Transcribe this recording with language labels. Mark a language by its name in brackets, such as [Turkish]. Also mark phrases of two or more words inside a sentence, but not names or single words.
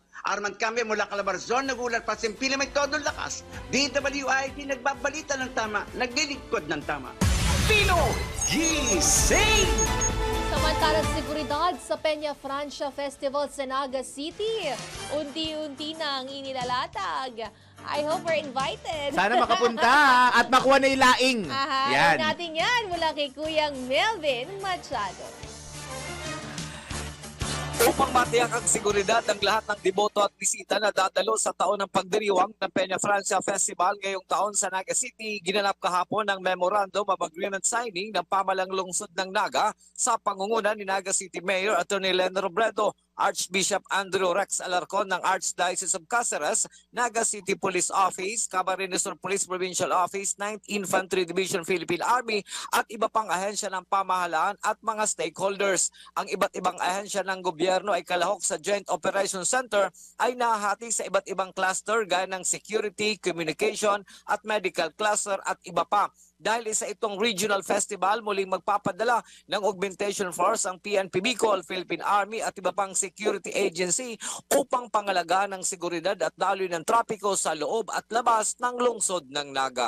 [Filipino] Arman Cambe mula Calabarzon, nagulat pa Impila May Todo Lakas. DWID nagbabalita ng tama, naglilingkod ng tama. Pinoy Gising! Samantalang seguridad sa Peña Francia Festival sa Naga City, unti-unti na ang inilalatag. [English] I hope we're invited. [Filipino] Sana makapunta at makuha na yung laing. Yan. Natin yan mula kay Kuyang Melvin Machado. Upang matiyak ang seguridad ng lahat ng deboto at bisita na dadalo sa taon ng pagdiriwang ng Peña Francia Festival ngayong taon sa Naga City, ginanap kahapon ng [English] memorandum of agreement signing [Filipino] ng pamalang lungsod ng Naga sa pangunguna ni Naga City Mayor Attorney Leno Robredo, Archbishop Andrew Rex Alarcon ng Archdiocese of Cáceres, Naga City Police Office, Camarines Sur Police Provincial Office, 9th Infantry Division Philippine Army at iba pang ahensya ng pamahalaan at mga stakeholders. Ang iba't ibang ahensya ng gobyerno ay kalahok sa Joint Operations Center ay nahahati sa iba't ibang cluster gaya ng security, communication at [English] medical cluster [Filipino] at iba pa. dahil isa itong regional festival, muling magpapadala ng [English] augmentation force [Filipino] ang PNP Bicol, Philippine Army at iba pang [English] security agency [Filipino] upang pangalagaan ng seguridad at daloy ng trapiko sa loob at labas ng lungsod ng Naga.